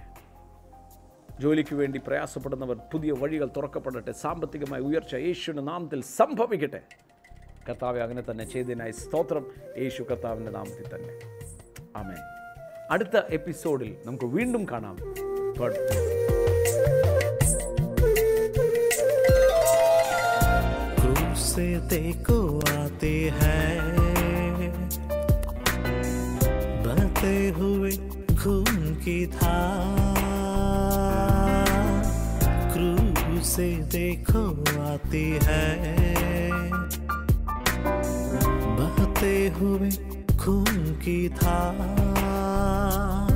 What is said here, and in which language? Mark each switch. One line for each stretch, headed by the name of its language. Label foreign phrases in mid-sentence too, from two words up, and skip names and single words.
Malayalam: ജോലിക്ക് വേണ്ടി പ്രയാസപ്പെടുന്നവർ പുതിയ വഴികൾ തുറക്കപ്പെടട്ടെ. സാമ്പത്തികമായ ഉയർച്ച യേശുവിൻ്റെ നാമത്തിൽ സംഭവിക്കട്ടെ. കർത്താവെ, അങ്ങനെ തന്നെ ചെയ്തതിനായി സ്തോത്രം. യേശു കർത്താവിൻ്റെ നാമത്തിൽ തന്നെ, ആമേൻ. അടുത്ത എപ്പിസോഡിൽ നമുക്ക് വീണ്ടും കാണാം.
Hindi: क्रूस से देखो आते हैं बहते हुए खून की धार, क्रूस से देखो आती है बहते हुए खून की धार।